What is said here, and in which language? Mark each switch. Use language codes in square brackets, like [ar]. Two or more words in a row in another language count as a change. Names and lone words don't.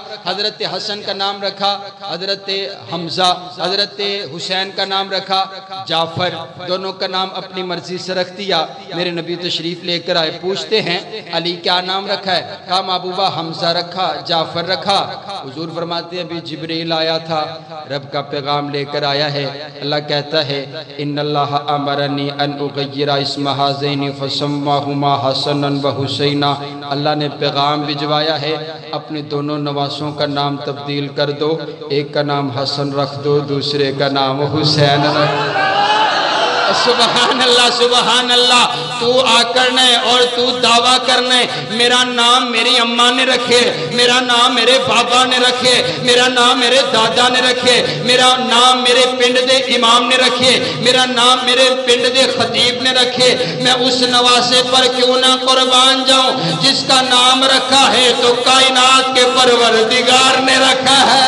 [ur] حضرت حسن کا نام رکھا حضرت حمزہ، حضرت حسین کا نام رکھا جعفر، دونوں کا نام اپنی مرضی سے رکھ دیا۔ میرے نبی تشریف لے کر آئے، پوچھتے ہیں علی کیا نام رکھا ہے؟ کہا محبوبہ حمزہ رکھا، جعفر رکھا۔ حضور فرماتے ہیں ابھی جبریل آیا تھا، رب کا پیغام لے کر آیا ہے۔ اللہ کہتا ہے [ar] ان اللہ امرنی ان اغیر اسم ہذین فسماہما حسنا و حسینا، [ur] اللہ نے پیغام بھجوایا ہے اپنے دونوں نواسوں کا نام تبدیل کر دو، ایک کا نام حسن رکھ دو، دوسرے کا نام حسین رکھ دو۔ [ar] سبحان اللہ سبحان اللہ۔ [ur] تو آ کرنے اور تو دعویٰ کرنے میرا نام میری اماں نے رکھے، میرا نام میرے بابا نے رکھے، میرا نام میرے دادا نے رکھے، میرا نام میرے [pa] پنڈ دے [ur] امام نے رکھے، میرا نام میرے [pa] پنڈ دے [ur] خطیب نے رکھے، میں اس نواسے پر کیوں نہ قربان جاؤں جس کا نام رکھا ہے تو کائنات کے پروردگار نے رکھا ہے۔